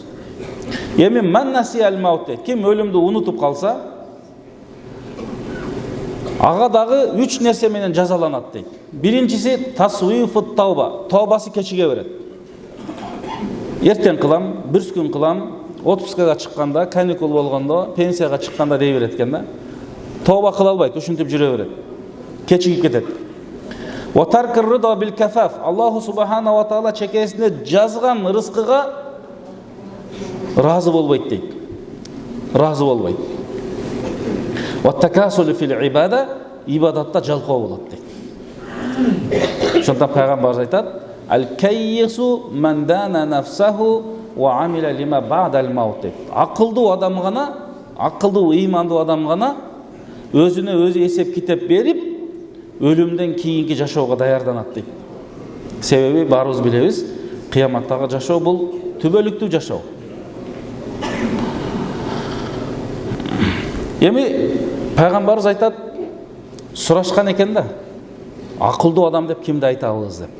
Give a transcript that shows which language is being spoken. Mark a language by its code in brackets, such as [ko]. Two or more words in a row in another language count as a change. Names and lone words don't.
[ky] Эми [ar] من نسي الموت, [ky] ким өлүмдү унутуп калса, ага дагы үч нерсе менен жазаланат дейт. Биринчиси [ar] تسويف التوبة, [ky] тообасы кечиге берет. Эртең кылам, бир күн кылам, отпускага чыкканда, каникул болгондо, пенсияга чыкканда дей берет экен да. Тооба кыла албайт, ушинтип жүрө берет. Кечигип кетет. [ar] وترك الرضا بالكفاف. الله سبحانه وتعالى [ky] чекесинде жазган рызкыга разы болбойт дейт. Разы болбойт. [ar] والتكاسل في العبادة, [ky] ибадатта жалкоо болот дейт. Ошондон пайгамбарыбыз айтат: [ar] "الكيس من دان نفسه وعمل لما بعد الموت." [ky] Акылдуу адам гана, акылдуу, ыймандуу адам гана өзүнө өзү эсеп китеп берип, [kk] өлімден кейінгі жашауға даярданат дейді. [ky] Себеби барыбыз билебиз, кыяматтагы жашоо бул түбөлүктүү жашоо. Эми пайгамбарыбыз айтат, сурашкан экен да, акылдуу адам деп кимди айтабыз деп.